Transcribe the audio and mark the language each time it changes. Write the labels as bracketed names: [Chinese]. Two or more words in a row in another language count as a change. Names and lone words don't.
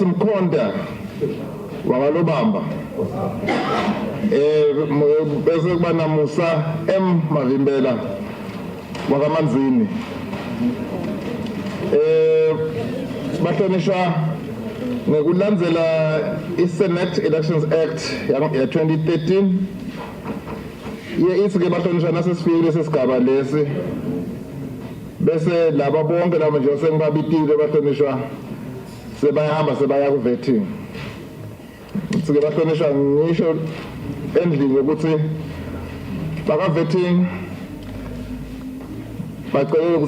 [Swati] Mkonda, Wagalobamba bese kuba na Musa M Mavimbela wakamanzini bahlonishwa ngekulandzela iSenate Elections Act ya 2013 ithi ke bahlonishwa nasesifikile lesigaba lesi bese laba bonke laba nje sengibabitile bahlonishwa sebayahamba sebaya ku vetting. Sike bahlonishwa ngisho endlini ukuthi baka vetting bacela ukuthi